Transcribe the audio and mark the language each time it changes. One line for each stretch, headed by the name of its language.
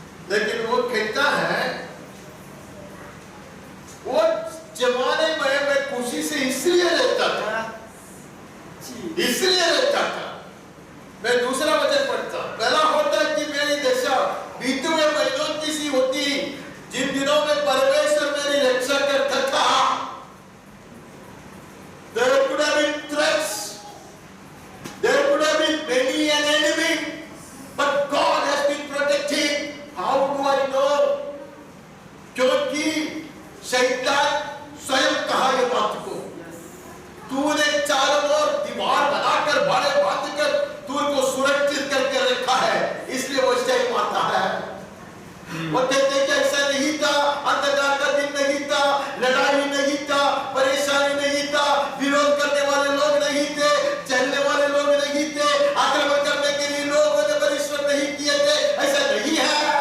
Hindi: लेकिन वो कहता है वो जमाने में मैं खुशी से इसलिए रहता था, इसलिए रहता था। मैं दूसरा वचन पढ़ता, पहला होता कि मेरी दशा बीते हुए महीनों की सी होती, जिन दिनों में परमेश्वर मेरी रक्षा करता था।
English: There could have been threats, there could have been many an enemy, but God has been protecting. How do I know?
Hindi: क्योंकि शैतान स्वयं कहा ये बात को, तूने चारों ओर दीवार बनाकर भाड़े बांधकर तुझको सुरक्षित करके रखा है, इसलिए वो सही मानता है। वो कहते कि ऐसा नहीं था, अंधकार का दिन नहीं था, लड़ाई नहीं था, परेशानी नहीं था, विरोध करने वाले लोग नहीं थे, चलने वाले लोग नहीं थे, आक्रमण करने के लिए लोगों ने परिश्रम नहीं किए थे, ऐसा नहीं है।